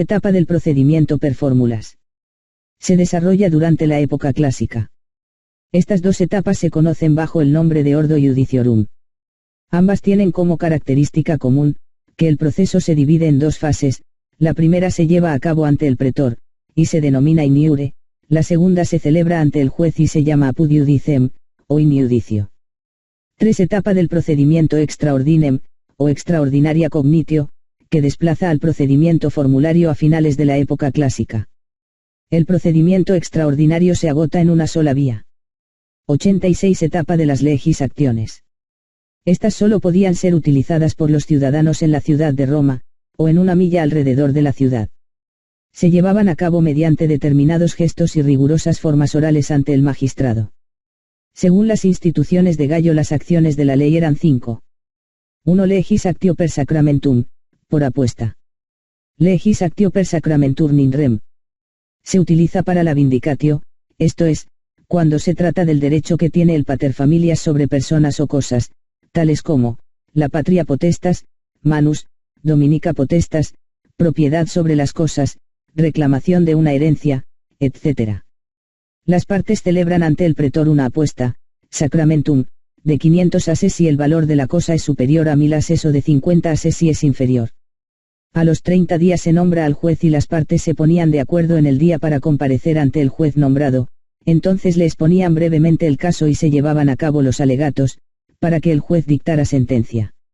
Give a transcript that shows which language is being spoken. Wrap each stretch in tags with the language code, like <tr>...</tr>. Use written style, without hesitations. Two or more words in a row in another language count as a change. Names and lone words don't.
<es>Etapa del procedimiento per fórmulas. Se desarrolla durante la época clásica. Estas dos etapas se conocen bajo el nombre de</es> <la>Ordo Judiciorum.</la> <es>Ambas tienen como característica común, que el proceso se divide en dos fases, la primera se lleva a cabo ante el pretor, y se denomina</es> <la>in iure,</la> <es>la segunda se celebra ante el juez y se llama</es> <la>apud judicem,</la> <es>o</es> <la>in iudicio.</la> <es>3. Etapa del procedimiento</es> <la>extra ordinem,</la> <es>o</es> <la>extraordinaria cognitio,</la> <es>que desplaza al procedimiento formulario a finales de la época clásica. El procedimiento extraordinario se agota en una sola vía. 86. Etapa de las</es> <la>legis actiones.</la> <es>Estas solo podían ser utilizadas por los ciudadanos en la ciudad de Roma, o en una milla alrededor de la ciudad. Se llevaban a cabo mediante determinados gestos y rigurosas formas orales ante el magistrado. Según las instituciones de Gallo, las acciones de la ley eran 5. 1.</es> <la>Legis actio per sacramentum,</la> <es>por apuesta.</es> <la>Legis actio per sacramentum in rem.</la> <es>Se utiliza para la vindicatio, esto es, cuando se trata del derecho que tiene el paterfamilias sobre personas o cosas, tales como, la</es> <la>patria potestas, manus, dominica potestas,</la> <es>propiedad sobre las cosas, reclamación de una herencia, etc. Las partes celebran ante el pretor una apuesta, sacramentum, de 500 ases si el valor de la cosa es superior a 1000 ases o de 50 ases si es inferior. A los 30 días se nombra al juez y las partes se ponían de acuerdo en el día para comparecer ante el juez nombrado, entonces le exponían brevemente el caso y se llevaban a cabo los alegatos, para que el juez dictara sentencia.</es>